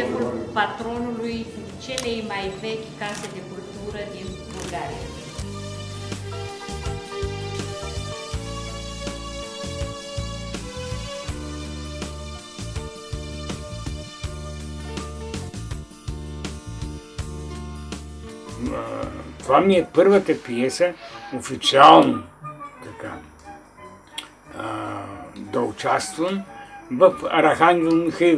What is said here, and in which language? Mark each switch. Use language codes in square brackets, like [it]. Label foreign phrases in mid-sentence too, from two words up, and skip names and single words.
[ro] Патронului celei mai vechi case de cultură din Bulgaria. [bg] Това ми е първата пиеса, официално така, да участвам в Архангел Михаил.